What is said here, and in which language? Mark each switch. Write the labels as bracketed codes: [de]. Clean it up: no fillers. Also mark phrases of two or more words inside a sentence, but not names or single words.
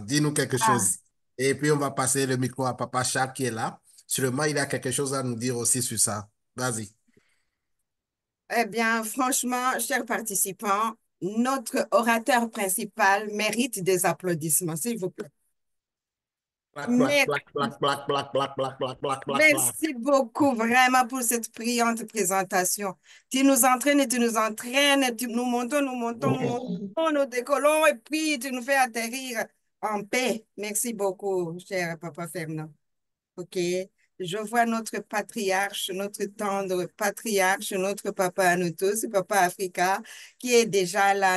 [fr] Dis-nous quelque Ah, chose. Et puis, on va passer le micro à Papa Charles qui est là. Sûrement, il a quelque chose à nous dire aussi sur ça. Vas-y. eh bien, franchement, chers participants, notre orateur principal mérite des applaudissements, s'il vous plaît. Plac, plac, Mais plac, plac, plac, plac, plac, plac, plac, plac, plac, plac. merci beaucoup vraiment pour cette brillante présentation. Tu nous entraînes et tu nous entraînes, nous montons, nous montons, nous montons, nous décollons et puis tu nous fais atterrir en paix. Merci beaucoup, cher Papa Fernand. OK. je vois notre patriarche, notre tendre patriarche, notre papa à nous tous, Papa Africa, qui est déjà là.